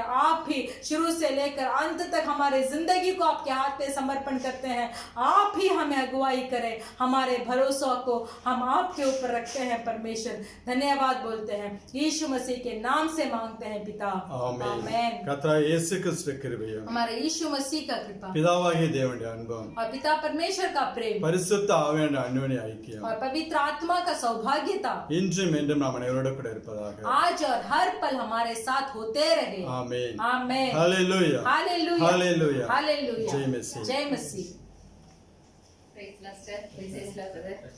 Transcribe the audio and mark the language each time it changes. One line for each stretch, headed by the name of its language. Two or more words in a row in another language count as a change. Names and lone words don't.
Hindi: आप भी शुरू से लेकर अंत तक हमारे जिंदगी को आपके हाथ में समर्पण करते हैं। आप ही हमें अगुवाई करें, हमारे भरोसा को हम आपके ऊपर रखते हैं परमेश्वर। धन्यवाद बोलते हैं, यीशु मसीह के नाम से मांगते हैं पिता, आमीन।
Tamil: கர்த்தராகிய இயேசு கிறிஸ்து கிருபையும்
Hindi: हमारे यीशु मसीह का कृपा
Tamil: பிதாவாகிய தேவனுடைய அன்பும்
Hindi: और पिता परमेश्वर का प्रेम
Tamil: பரிசுத்த ஆவியானவருடைய அன்யோன்ய ஐக்கியம்
Hindi: और पवित्र आत्मा का सौभाग्यता
Tamil: இன்றும் என்றும் நாம் அனைவரோடு கூட இருப்பதாக
Hindi: आज और हर पल हमारे साथ होते रहे। आमीन आमीन। हालेलुया हालेलुया हालेलुया हालेलुया। जय मसीह जय मसीह।
English: Praise the Lord, sir. Praise the Lord, brother.